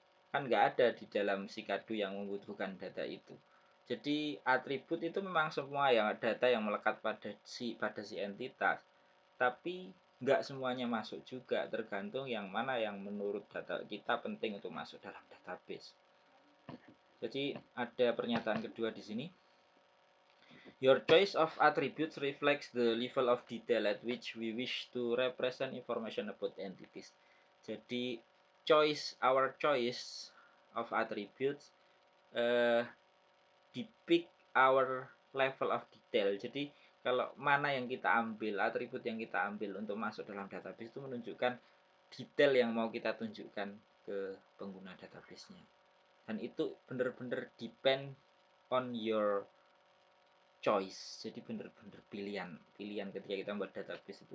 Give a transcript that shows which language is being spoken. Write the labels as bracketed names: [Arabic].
[Indonesian] Kan nggak ada di dalam Sikadu yang membutuhkan data itu. Jadi atribut itu memang semua yang data yang melekat pada si entitas, tapi nggak semuanya masuk juga, tergantung yang mana yang menurut data kita penting untuk masuk dalam database. Jadi ada pernyataan kedua di sini. [English] Your choice of attributes reflects the level of detail at which we wish to represent information about entities. Jadi our choice of attributes depict our level of detail. [Indonesian] Jadi kalau mana yang kita ambil, atribut yang kita ambil untuk masuk dalam database itu menunjukkan detail yang mau kita tunjukkan ke pengguna database-nya. Dan itu benar-benar [English] depend on your choice. [Indonesian] Jadi benar-benar pilihan ketika kita membuat database itu.